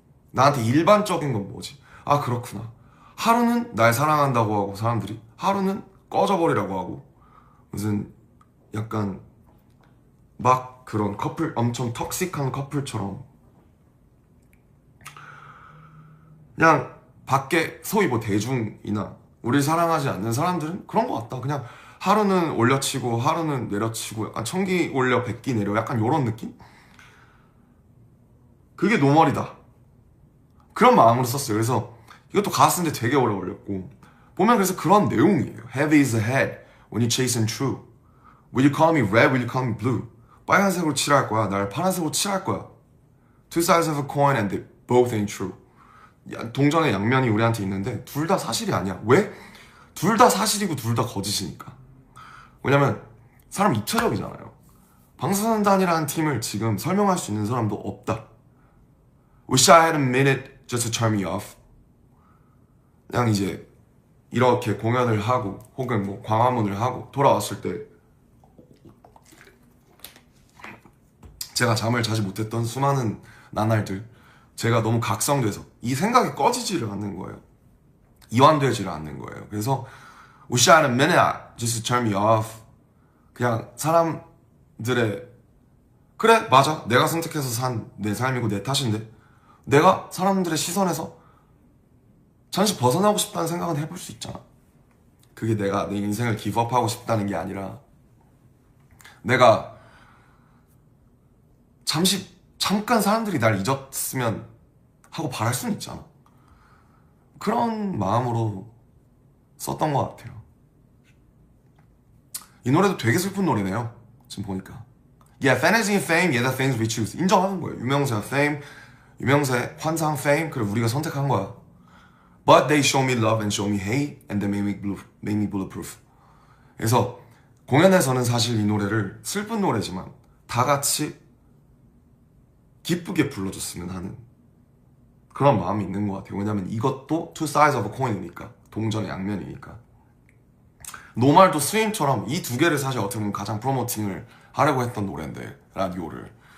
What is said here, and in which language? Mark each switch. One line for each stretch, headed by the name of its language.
Korean: 나한테 일반적인 건 뭐지? 그렇구나. 하루는 날 사랑한다고 하고 사람들이, 하루는 꺼져버리라고 하고, 무슨 약간 막 그런 커플, 엄청 톡식한 커플처럼 그냥 밖에 소위 뭐 대중이나 우리 사랑하지 않는 사람들은 그런 것 같다. 그냥 하루는 올려치고 하루는 내려치고, 약간 천기 올려 백기 내려, 약간 요런 느낌? 그게 노멀이다. 그런 마음으로 썼어요. 그래서 이것도 가사 쓰는데 되게 오래 걸렸고, 보면 그래서 그런 내용이에요.
English: Heavy is the head when you chasing true. Will you call me red? Will you call me blue?
Korean: 빨간색으로 칠할 거야. 날 파란색으로 칠할 거야.
English: Two sides of a coin and they both ain't true.
Korean: 동전의 양면이 우리한테 있는데 둘 다 사실이 아니야. 왜? 둘 다 사실이고 둘 다 거짓이니까. 왜냐면 사람 입체적이잖아요. 방탄소년단이라는 팀을 지금 설명할 수 있는 사람도 없다.
English: Wish I had a minute just to turn me off.
Korean: 그냥 이제 이렇게 공연을 하고 혹은 뭐 광화문을 하고 돌아왔을 때 제가 잠을 자지 못했던 수많은 나날들, 제가 너무 각성돼서 이 생각이 꺼지지를 않는 거예요. 이완되지를 않는 거예요. 그래서
English: Wish I had a minute just to turn me off.
Korean: 그냥 사람들의, 그래 맞아, 내가 선택해서 산 내 삶이고 내 탓인데 내가 사람들의 시선에서 잠시 벗어나고 싶다는 생각은 해볼 수 있잖아. 그게 내가 내 인생을 기브업하고 싶다는 게 아니라 내가 잠깐 사람들이 날 잊었으면 하고 바랄 수는 있잖아. 그런 마음으로 썼던 것 같아요. 이 노래도 되게 슬픈 노래네요. 지금 보니까.
English: Yeah, fantasy and fame, yeah, the things we choose.
Korean: 인정하는 거예요. 유명세와 fame, 유명세, 환상, fame, 그래 우리가 선택한 거야.
English: But they show me love and show me hate, and they make me bulletproof.
Korean: 그래서 공연에서는 사실 이 노래를 슬픈 노래지만 다 같이 기쁘게 불러줬으면 하는 그런 마음이 있는 것 같아요. 왜냐면 이것도
English: two sides of a coin
Korean: 이니까, 동전의 양면이니까. 노말도 스윙처럼 이 두 개를 사실 어떻게 보면 가장 프로모팅을 하려고 했던 노래인데, 라디오를.